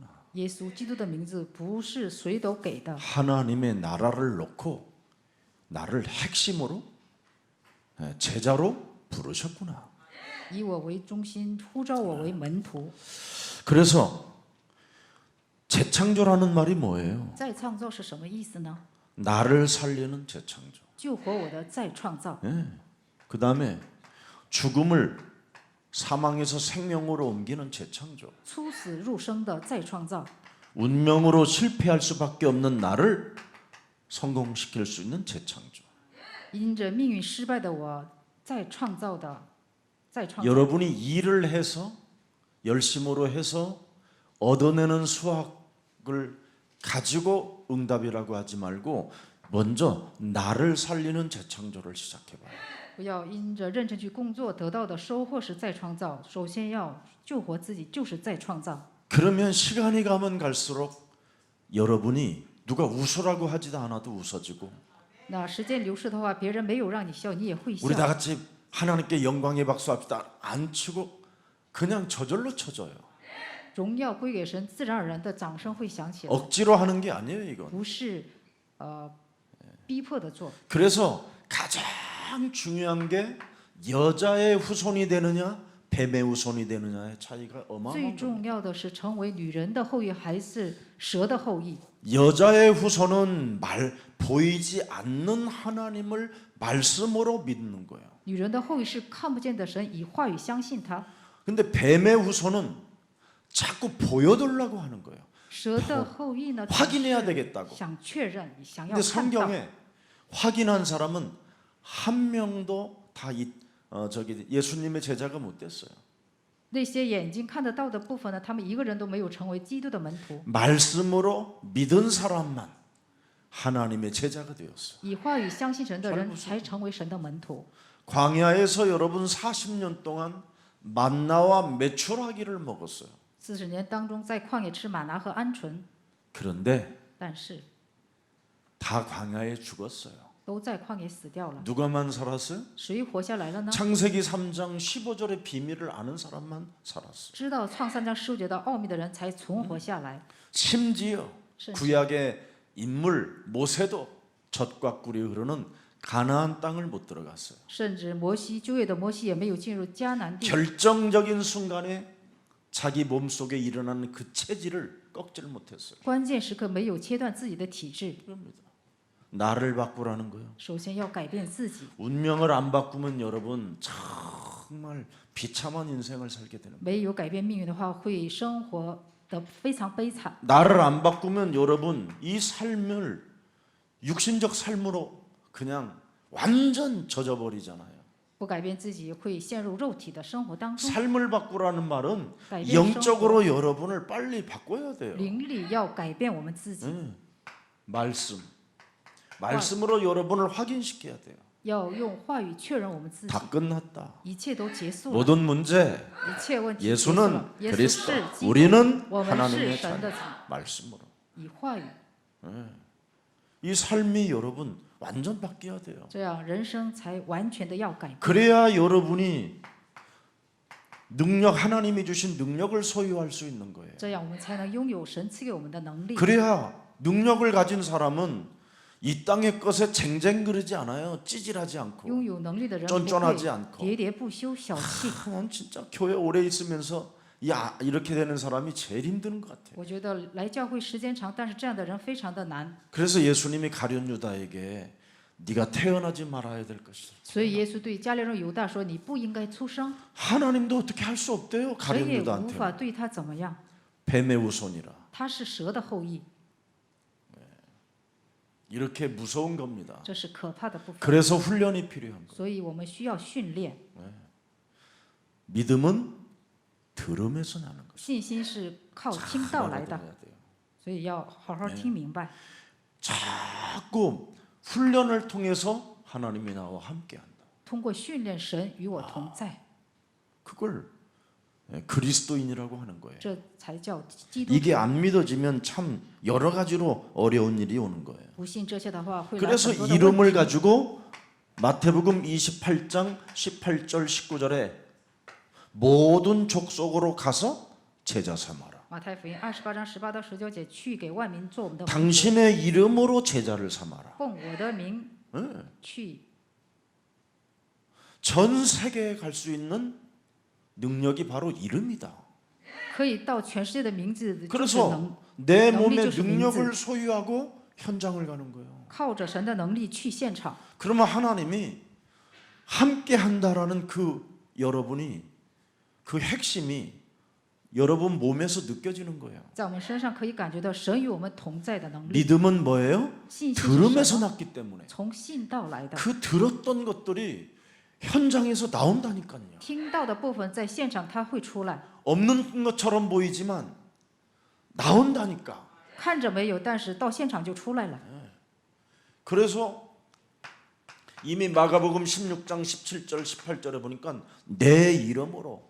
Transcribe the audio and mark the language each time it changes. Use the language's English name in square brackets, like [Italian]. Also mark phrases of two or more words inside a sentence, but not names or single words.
[Chinese] 耶稣基督的名字不是谁都给的， [Korean] 하나님의 나라를 놓고 나를 핵심으로 제자로 부르셨구나. [Chinese] 以我为中心，呼召我为门徒。 [Korean] 그래서 재창조라는 말이 뭐예요? [Chinese] 再创造是什么意思呢？ [Korean] 나를 살리는 재창조. [Chinese] 救活我的再创造， [Korean] 그 다음에 죽음을 사망에서 생명으로 옮기는 재창조. [Chinese] 出死入生的再创造， [Korean] 운명으로 실패할 수밖에 없는 나를 성공시킬 수 있는 재창조. [Chinese] 因着命运失败的我再创造的再创造。 [Korean] 여러분이 일을 해서 열심으로 해서 얻어내는 수학을 가지고 응답이라고 하지 말고 먼저 나를 살리는 재창조를 시작해봐요. [Chinese] 不要因着认真去工作得到的收获是再创造，首先要救活自己，就是再创造。 [Korean] 그러면 시간이 가면 갈수록 여러분이 누가 웃으라고 하지도 않아도 웃어지고 [Chinese] 那时间流逝的话，别人没有让你笑，你也会笑 [Korean] 우리 。다 같이 하나님께 영광의 박수합시다. 안 치고 그냥 저절로 쳐져요. [Chinese] 荣耀归给神，自然而然的掌声会响起来， [Korean] 억지로 하는 게 아니에요, 이건. [Chinese] 不是逼迫的做。 [Korean] 그래서 가장 중요한 게 여자의 후손이 되느냐, 뱀의 후손이 되느냐의 차이가 [Chinese] 最 [Korean] 어마어마한 겁니다. [Chinese] 重要的是成为女人的后裔还是蛇的后裔。 [Korean] 여자의 후손은 보이지 않는 하나님을 말씀으로 믿는 거예요. [Chinese] 女人的后裔是看不见的神，以话语相信他。 [Korean] 근데 뱀의 후손은 자꾸 보여달라고 하는 거예요. [Chinese] 蛇的后裔呢， [Korean] 확인해야 되겠다고. [Chinese] 想确认，想要 [Korean] 근데 [Chinese] 看到。 [Korean] 성경에 확인한 사람은 한 명도 다 예수님의 제자가 못 됐어요. [Chinese] 那些眼睛看得到的部分呢，他们一个人都没有成为基督的门徒。 [Korean] 말씀으로 믿은 사람만 하나님의 제자가 되었어요. [Chinese] 以话语相信神的人才成为神的门徒。 [Korean] 광야에서 여러분 40년 동안 만나와 메추라기를 먹었어요. [Chinese] 40 年当中，在旷野吃玛拿和鹌鹑， [Korean] 그런데 [Chinese] 但是 [Korean] 다 광야에 죽었어요. [Chinese] 都在旷野死掉了， [Korean] 누가만 살았어요? [Chinese] 谁活下来了呢？ [Korean] 창세기 3장 15절의 비밀을 아는 사람만 살았어요. [Chinese] 知道创3章15节的奥秘的人才存活下来。 [Korean] 심지어 [Chinese] 甚至 [Korean] 구약의 인물 모세도 젖과 꿀이 흐르는 가나안 땅을 못 들어갔어요. [Chinese] 甚至摩西旧约的摩西也没有进入迦南地， [Korean] 결정적인 순간에 자기 몸속에 일어나는 그 체질을 꺾지를 못했어요. [Chinese] 关键时刻没有切断自己的体质。 [Korean] 나를 바꾸라는 거예요. [Chinese] 首先要改变自己， [Korean] 운명을 안 바꾸면 여러분 정말 비참한 인생을 살게 되는 거예요. [Chinese] 没有改变命运的话，会生活的非常悲惨。 [Korean] 나를 안 바꾸면 여러분 이 삶을 육신적 삶으로 그냥 완전 젖어버리잖아요. [Chinese] 不改变自己，会陷入肉体的生活当中。 [Korean] 삶을 바꾸라는 말은 [Chinese] 改变生活， [Korean] 영적으로 여러분을 빨리 바꿔야 돼요. [Chinese] 灵里要改变我们自己， [Korean] 말씀으로 여러분을 확인시켜야 돼요. [Chinese] 要用话语确认我们自己。 [Korean] 다 끝났다. [Chinese] 一切都结束了， [Korean] 모든 문제 [Chinese] 一切问题结束 [Korean] 예수는 [Chinese] 了。耶稣 [Korean] 그리스도, [Chinese] 是基督， [Korean] 우리는 [Chinese] 我们是 [Korean] 하나님의 [Chinese] 神的 [Korean] 자녀. [Chinese] 子， [Korean] 말씀으로. [Chinese] 以话语， [Korean] 이 삶이 여러분 완전 바뀌어야 돼요. [Chinese] 这样人生才完全的要改变。 [Korean] 그래야 여러분이 능력 하나님이 주신 능력을 소유할 수 있는 거예요. [Chinese] 这样我们才能拥有神赐给我们的能力。 [Korean] 그래야 능력을 가진 사람은 이 땅의 것에 쟁쟁그르지 않아요. 찌질하지 않고. [Chinese] 拥有能力的人不 [Korean] 쫀쫀하지 [Chinese] 会 [Korean] 않고. [Chinese] 喋喋不休、小气。 [Korean] 난 진짜 교회 오래 있으면서 이렇게 되는 사람이 제일 힘든 것 같아요. [Chinese] 我觉得来教会时间长，但是这样的人非常的难。 [Korean] 그래서 예수님이 가룟 유다에게 네가 태어나지 말아야 될 것이다. [Chinese] 所以耶稣对加利人犹大说：“你不应该出生。 [Korean] 하나님도 어떻게 할 수 없대요. ” [Chinese] 神 [Korean] 가룟 [Chinese] 也无 [Korean] 유다한테. [Chinese] 法对他怎么样， [Korean] 뱀의 후손이라. [Chinese] 他是蛇的后裔， [Korean] 이렇게 무서운 겁니다. [Chinese] 这是可怕的部分。 [Korean] 그래서 훈련이 필요한 거예요. [Chinese] 所以我们需要训练。 [Korean] 믿음은 들음에서 나는 거예요. [Chinese] 信心是靠听道来的， [Korean] 알아들어야 돼요. [Chinese] 所以要好好听明白。 [Korean] 자꾸 훈련을 통해서 하나님이 나와 함께한다. [Chinese] 通过训练，神与我同在， [Korean] 그걸 그리스도인이라고 하는 거예요. [Chinese] 这才叫基督徒。 [Korean] 이게 안 믿어지면 참 여러 가지로 어려운 일이 오는 거예요. [Chinese] 不信这些的话，会来 [Korean] 그래서 [Chinese] 很多的 [Korean] 이름을 [Chinese] 问题。 [Korean] 가지고 마태복음 28장 18절 19절에 모든 족속으로 가서 제자 삼아라. [Chinese] 马太福音28章18到19节，去给万民做我们的门徒， [Korean] 당신의 이름으로 제자를 삼아라. [Chinese] 奉我的名 [Korean] 네. [Chinese] 去。 [Korean] 전 세계에 갈 수 있는 능력이 바로 이름이다. [Chinese] 可以到全世界的名字，就是 [Korean] 그래서 [Chinese] 能 [Korean] 내 능력이 몸의 [Chinese] 就是 [Korean] 능력을 소유하고 현장을 가는 거예요. [Chinese] 靠着神的能力去现场。 [Korean] 그러면 하나님이 함께 한다라는 그 여러분이 그 핵심이 여러분 몸에서 느껴지는 거예요. [Chinese] 在我们身上可以感觉到神与我们同在的能力。 [Korean] 믿음은 뭐예요? [Chinese] 信心是什 [Korean] 들음에서 [Chinese] 么？ [Korean] 났기 때문에 [Chinese] 从信道来的。 [Korean] 그 들었던 것들이 현장에서 나온다니까요. [Chinese] 听到的部分在现场它会出来， [Korean] 없는 것처럼 보이지만 나온다니까. [Chinese] 看着没有，但是到现场就出来了。 [Korean] 그래서 이미 마가복음 16장 17절 18절에 보니까 내 이름으로